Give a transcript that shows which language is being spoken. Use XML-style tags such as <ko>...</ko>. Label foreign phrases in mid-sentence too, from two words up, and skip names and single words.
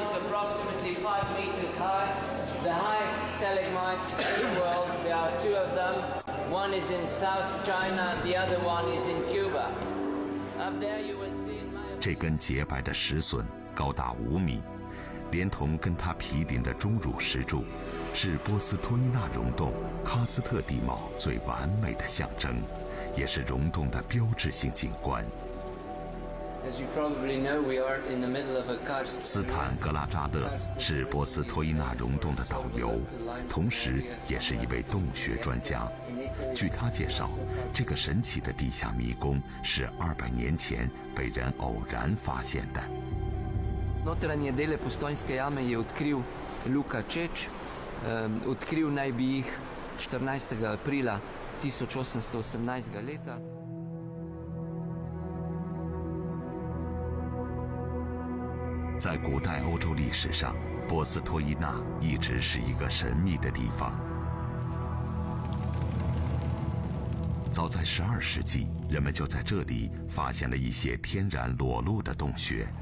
<en>is approximately 5 meters high, the highest stalagmites in the world. There are 2 of them. One is in South China, the other one is in Cuba. Up there you will see in my...</en> <zh>这根洁白的石笋高达5米，连同跟它毗邻的钟乳石柱，是波斯托伊纳溶洞喀斯特地貌最完美的象征，也是溶洞的标志性景观。</zh> <en>As you probably know, we are in the middle of a karst.</en> <zh>斯坦格拉扎勒是波斯托伊纳溶洞的导游，同时也是一位洞穴专家。据他介绍，这个神奇的地下迷宫是200年前被人偶然发现的。</zh> <sl>Notranje dele Postojnske jame je odkril Luka Čeč. Odkril naj bi jih 14. aprila 1818. leta.</sl> <zh>在古代欧洲历史上，波斯托伊纳一直是一个神秘的地方。早在12世纪，人们就在这里发现了一些天然裸露的洞穴。</zh>